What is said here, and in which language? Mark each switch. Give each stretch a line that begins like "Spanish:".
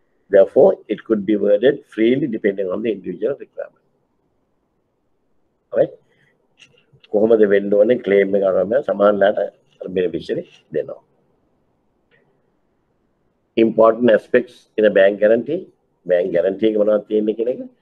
English: Therefore, it could be worded freely depending on the individual requirement. Alright?
Sinhala: කොහොමද වෙන්න ඕනේ claim එක කරනවා සමානලාට beneficiary දෙනවා.
English: Important aspects in a bank guarantee.
Sinhala: Bank guarantee එක මොනවද තියෙන්නේ කියන එක.